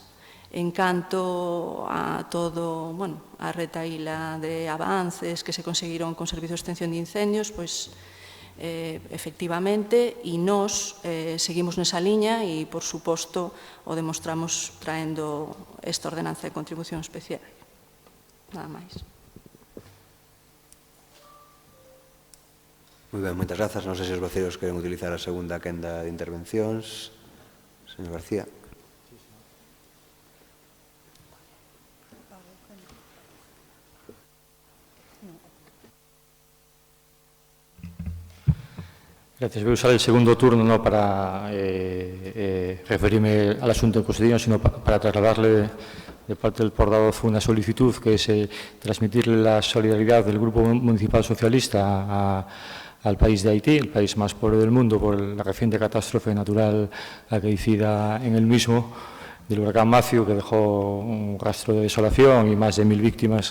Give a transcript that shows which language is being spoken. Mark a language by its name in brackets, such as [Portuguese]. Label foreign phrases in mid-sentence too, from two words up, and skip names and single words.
[Galician] En canto a todo, a retaíla de avances que se conseguiron con Servicio de Extinción de Incendios, efectivamente, e nós seguimos nesa liña e, por suposto, o demostramos traendo esta ordenanza de contribución especial. Nada máis. Moi ben, moitas grazas. Non sei se os voceiros queren utilizar a segunda quenda de intervencións. Señor García. [Spanish] Gracias. Voy a usar el segundo turno no para referirme al asunto en cuestión, sino para trasladarle de parte del portavoz una solicitud que es transmitirle la solidaridad del Grupo Municipal Socialista al país de Haití, el país más pobre del mundo, por la reciente catástrofe natural acaecida en el mismo, del huracán Matthew, que dejó un rastro de desolación y más de 1000 víctimas.